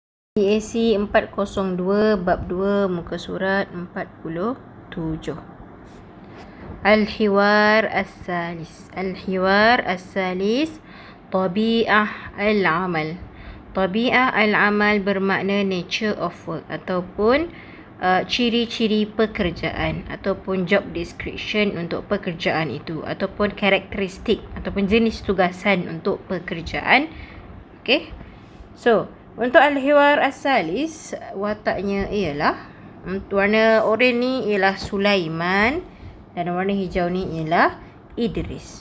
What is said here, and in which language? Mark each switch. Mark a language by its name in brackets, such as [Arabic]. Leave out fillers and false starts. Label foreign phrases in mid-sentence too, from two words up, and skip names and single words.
[Malay] PAC 402 bab 2 muka surat 47. [Arabic] الحوار الثالث. الحوار الثالث طبيعة العمل. طبيعة العمل [Malay] bermakna [English] nature of work [Malay] ataupun ciri-ciri pekerjaan ataupun [English] job description [Malay] untuk pekerjaan itu ataupun karakteristik ataupun jenis tugasan untuk pekerjaan. Okay. So, untuk [Arabic] الحوار الثالث, [Malay] wataknya ialah warna oranye ni ialah Sulaiman dan warna hijau ni ialah Idris.